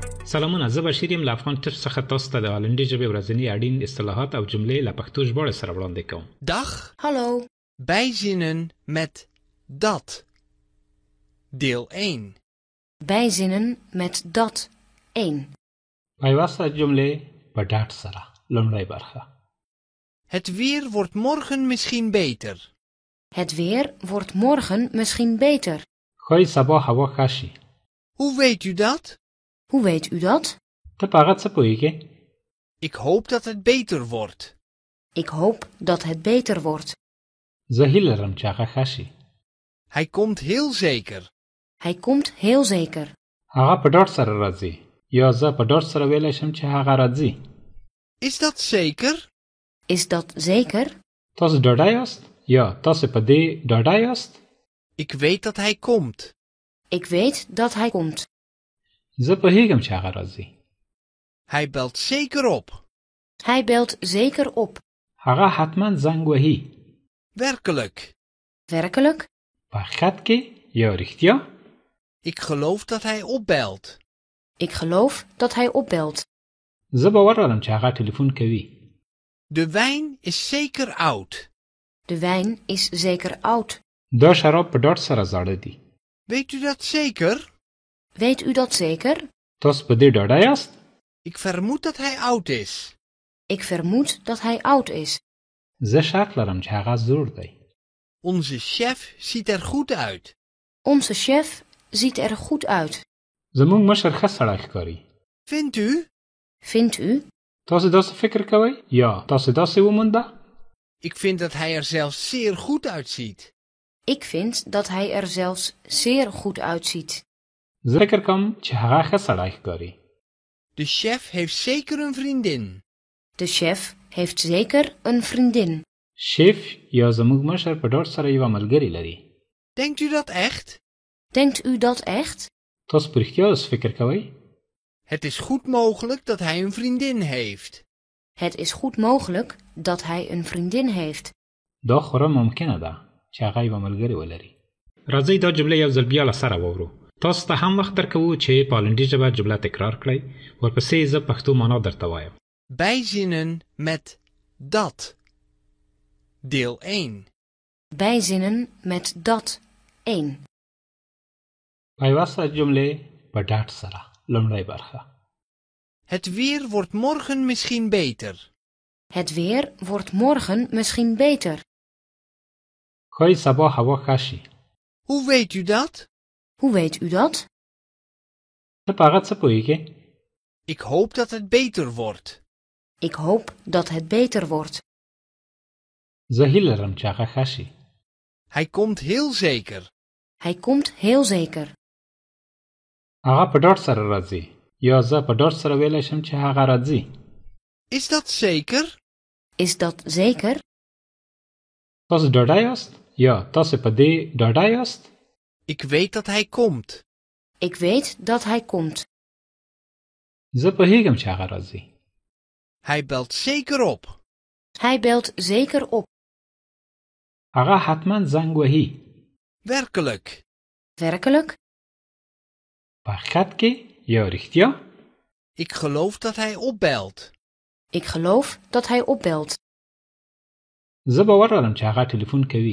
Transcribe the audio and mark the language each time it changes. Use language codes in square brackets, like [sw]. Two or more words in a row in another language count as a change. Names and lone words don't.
[ps] سلامونه، زه بشیر یم له افغان ټپس څخه تاسو ته د هالندي ژبې ورځني اړین اصطلاحات او جملې له پښتو ژباړې سره وړاندې کوم. [nl] Dag, Hallo, bijzinnen met dat. Deel 1. bijzinnen met dat 1. [ps] پیوسته جملې په ډاډ سره. لومړی برخه. [nl] Het weer wordt morgen misschien beter. Het weer wordt morgen misschien beter. [ps] ښایي سبا هوا ښه شي. [nl] Hoe weet u dat? Hoe weet u dat? [ps] ته په هغه څه پوهیږې؟ [nl] Ik hoop dat het beter wordt. Ik hoop dat het beter wordt. [ps] زه هیله لرم چې هغه ښه شي. [nl] Hij komt heel zeker. Hij komt heel zeker. [ps] هغه په ډاډ سره راځي. یا زه په ډاډ سره ویلی شم چې هغه راځي. [nl] Is dat zeker? Is dat zeker? [ps] تاسو ډاډه یاست؟ یا تاسو په دې ډاډه یاست؟ [nl] Ik weet dat hij komt. Ik weet dat hij komt. [ps] زه پوهیږم چې هغه راځي. [nl] Hij belt zeker op. Hij belt zeker op. [ps] هغه حتما زنګ وهي. [nl] Werkelijk. Werkelijk? [ps] په حقیقت کې یا رښتیا؟ [nl] Ik geloof dat hij opbelt. Ik geloof dat hij opbelt. [ps] زه باور لرم چې هغه ټلیفون کوي. [nl] De wijn is zeker oud. De wijn is zeker oud. [ps] دا شراب په ډاډ سره زاړه دي. [nl] Weet u dat zeker? Weet u dat zeker? [ps] تاسو په دې ډاډه یاست؟ [nl] Ik vermoed dat hij oud is. Ik vermoed dat hij oud is. [ps] زه شک لرم چې هغه زوړ دی. [nl] Onze chef ziet er goed uit. Onze chef ziet er goed uit. [ps] زموږ مشر ښه سړی ښکاري. [nl] Vindt u? Vindt u? [ps] تاسو داسې فکر کوئ؟ یا تاسو داسې ومونده؟ [nl] Ik vind dat hij er zelfs zeer goed uitziet. Ik vind dat hij er zelfs zeer goed uitziet. [ps] زه فکر کوم چې هغه ښه سړی ښکاري. [nl] De chef heeft zeker een vriendin. De chef heeft zeker een vriendin. [ps] شیف یا زموږ مشر په ډاډ سره یوه ملګرې لري. [nl] Denkt u dat echt? Denkt u dat echt? [ps] تاسو په رښتیا داسې فکر کوئ؟ [nl] Het is goed mogelijk dat hij een vriendin heeft. Het is goed mogelijk dat hij een vriendin heeft. [ps] دا خورا ممکنه ده چې هغه یوه ملګرې ولري. راځئ دا جمله یو ځل بیا له سره واورو. تاسو ته هم وخت درکوو چې په هالندي ژبه جمله تکرار کړئ. ورپسې زه پښتو معنا درته وایم. [nl] Bijzinnen met dat. Deel 1. Bijzinnen met dat 1. [ps] پیوسته جملې په ډاډ سره. لومړی برخه. [nl] Het weer wordt morgen misschien beter. Het weer wordt morgen misschien beter. [ps] ښایي سبا هوا ښه شي. [nl] Hoe weet u dat? Hoe weet u dat? [ps] ته په هغه څه پوهیږې؟ [nl] Ik hoop dat het beter wordt. Ik hoop dat het beter wordt. [ps] زه هیله لرم چې هغه ښه شي. [nl] Hij komt heel zeker. Hij komt heel zeker. [ps] هغه په ډاډ سره راځي. یا زه په ډاډ سره ویلی شم چې هغه راځي. [nl] Is dat zeker? Is dat zeker? [ps] تاسو ډاډه یاست؟ یا تاسو په دې ډاډه یاست؟ [nl] Ik weet dat hij komt. Ik weet dat hij komt. [ps] زه پوهیږم چې هغه راځي. [nl] Hij belt zeker op. Hij belt zeker op. [ps] هغه حتما زنګ وهي. [nl] Werkelijk. Werkelijk? [ps] په حقیقت کې یا رښتیا؟ [nl] Ik geloof dat hij opbelt. Ik geloof dat hij opbelt. [ps] زه باور لرم چې هغه ټلیفون کوي.